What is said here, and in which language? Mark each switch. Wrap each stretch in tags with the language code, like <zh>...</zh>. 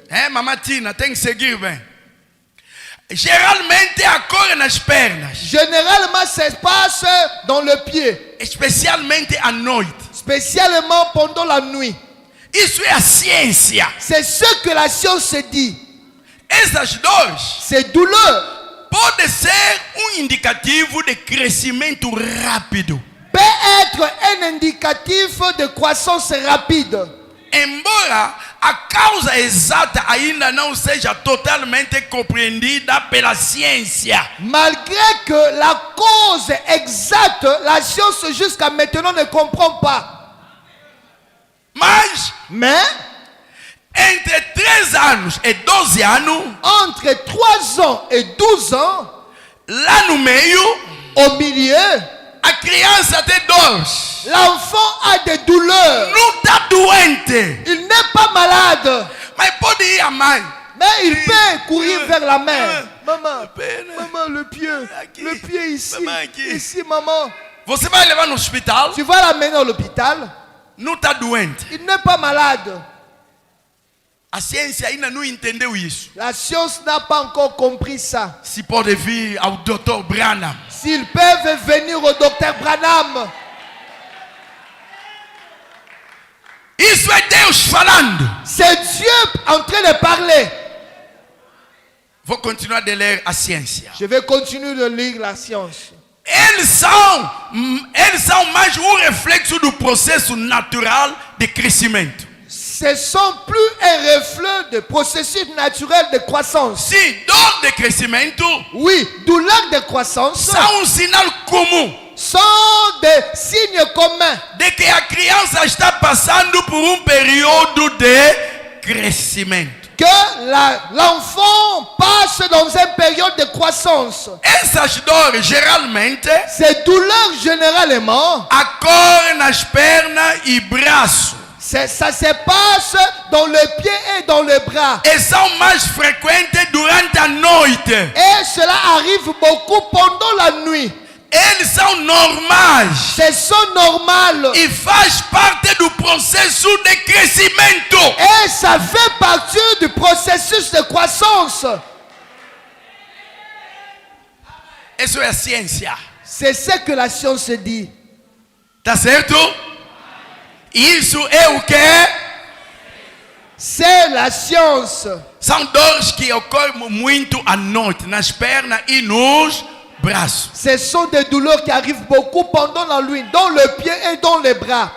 <pt>Mamãe Tina, tem que seguir bem. Geralmente ocorre nas pernas.</pt> <fr>Généralement, ça se passe dans le pied.</fr> <pt>Especialmente à noite.</pt> <fr>Spécialement pendant la nuit.</fr> <pt>Isso é a ciência.</pt> <fr>C'est ce que la science dit.</fr> <pt>Essas dores</pt> <fr>Ces douleurs</fr> <pt>pode ser indicativo de crescimento rápido.</pt> <fr>peut être un indicatif de croissance rapide.</fr> <pt>Embora a causa exata ainda não seja totalmente compreendida pela ciência.</pt> <fr>Malgré que la cause exacte, la science jusqu'à maintenant ne comprend pas.</fr> <pt>Mas,</pt> <fr>Mais</fr> <pt>entre 3 anos e 12 anos,</pt> <fr>entre 3 ans et 12 ans,</fr> <pt>lá no meio,</pt> <fr>au milieu,</fr> <pt>a criança tem dores.</pt> <fr>l'enfant a des douleurs.</fr> <pt>Não está doente,</pt> <fr>Il n'est pas malade,</fr> <pt>mas pode ir a mãe.</pt> <fr>mais il peut courir vers la mère. Maman,</fr> <pt>Pena.</pt> <fr>maman, le</fr> <pt>Aqui.</pt> <fr>pied ici,</fr> <pt>Maman, aqui.</pt> <fr>ici, maman.</fr> <pt>Você vai levar no hospital,</pt> <fr>Tu vas l'amener à l'hôpital,</fr> <pt>não está doente.</pt> <fr>il n'est pas malade.</fr> <pt>A ciência ainda não entendeu isso.</pt> <fr>La science n'a pas encore compris ça.</fr> <pt>Se pode vir ao Dr. Branham.</pt> <fr>S'ils peuvent venir au docteur Branham,</fr> <pt>Isso é Deus falando.</pt> <fr>C'est Dieu en train de parler.</fr> <pt>Vou continuar de ler a ciência.</pt> <fr>Je vais continuer de lire la science.</fr> <pt>Eles são mais reflexo do processo natural de crescimento.</pt> <fr>Ce sont plus un reflet de processus naturel de croissance.</fr> <pt>Sim, dor de crescimento</pt> <fr>Oui, douleur de croissance</fr> <pt>são sinal comum</pt> <fr>sont des signes communs</fr> <pt>de que a criança está passando por período de crescimento.</pt> <fr>que l'enfant passe dans une période de croissance.</fr> <pt>Essas dores geralmente</pt> <fr>Ces douleurs généralement,</fr> <pt>ocorrem nas pernas e braços.</pt> <fr>ça se passe dans le pied et dans le bras.</fr> <pt>E são mais frequentes durante a noite.</pt> <fr>Et cela arrive beaucoup pendant la nuit.</fr> <pt>Eles são normais</pt> <fr>C'est sont normal.</fr> <pt>e faz parte do processo de crescimento.</pt> <fr>Et ça fait partie du processus de croissance.</fr> <pt>Isso é a ciência.</pt> <fr>C'est ce que la science dit.</fr> <pt>Tá certo? Isso é o que?</pt> <fr>C'est la science.</fr> <pt>São dores que ocorrem muito à noite, nas pernas e nos braços.</pt> <fr>Ce sont des douleurs qui arrivent beaucoup pendant la nuit, dans le pied et dans les bras.</fr>